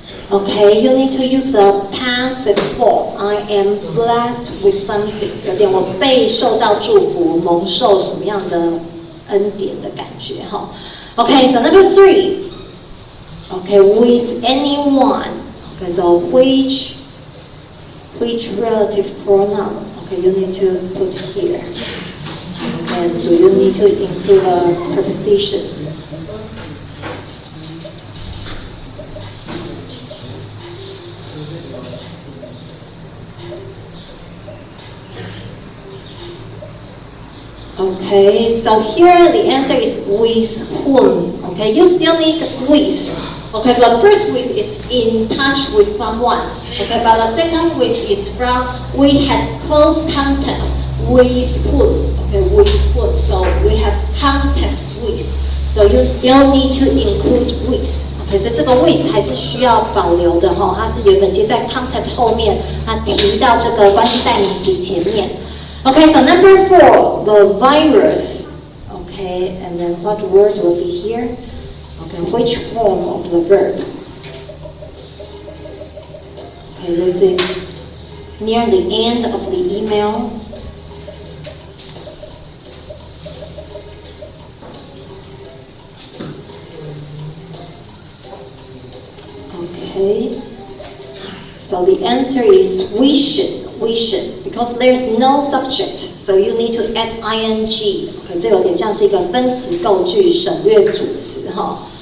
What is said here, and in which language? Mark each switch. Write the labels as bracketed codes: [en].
[en] Okay, you need to use the passive form. I am blessed with something. [zh] 有点我被受到祝福，蒙受什么样的恩典的感觉哈。 [en] Okay, so number 3. Okay, with anyone. Okay, so which relative pronoun? Okay, you need to put here. And do you need to include prepositions? Okay, so here the answer is with whom. Okay, you still need with. Okay, so the first with is in touch with someone. Okay, but the second with is from we had close contact with whom. okay, with would. So we have contact with. So you still need to include with. [zh] OK， 所以这个 with 还是需要保留的哈，它是原本接在 contact 后面，它提到这个关系代名词前面。 [en] OK， so number 4, the virus. OK, and then what word will be here? OK, which form of the verb? OK, this is near the end of the email. Okay, so the answer is we should, because there's no subject, so you need to add ing. [zh] OK， 这有点像是一个分词构句，省略主词哈。